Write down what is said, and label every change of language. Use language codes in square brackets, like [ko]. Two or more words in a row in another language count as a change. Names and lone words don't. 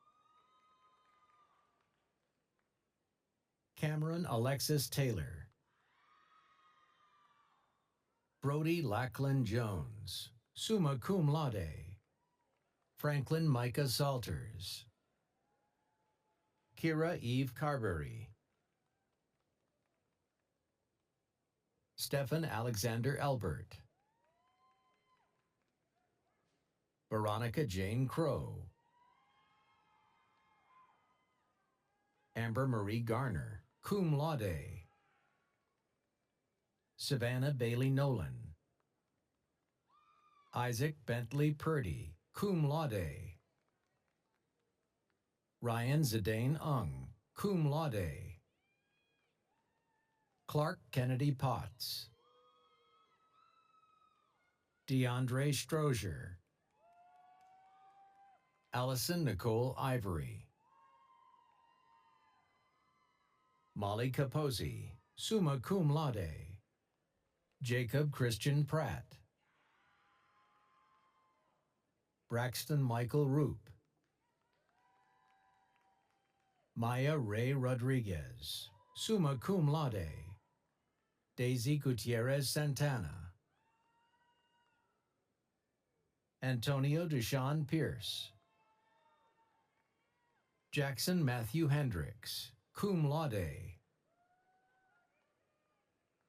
[en] Cameron Alexis Taylor. Brody Lackland Jones, [la] summa cum laude. [en] Franklin Micah Salters. Kira Eve Carberry. Stephen Alexander Albert. Veronica Jane Crow. Amber Marie Garner, [la] cum laude. [en] Savannah Bailey Nolan. Isaac Bentley Purdy, [la] cum laude. [en] Ryan Zidane Ung, [la] cum laude. [en] Clark Kennedy Potts. DeAndre Strozier. Allison Nicole Ivory. Molly Capozzi, [la] summa cum laude. [en] Jacob Christian Pratt. Braxton Michael Roop. Maya Ray Rodriguez, [la] summa cum laude. [en] Daisy Gutierrez Santana. Antonio Deshawn Pierce. Jackson Matthew Hendricks, [la] cum laude.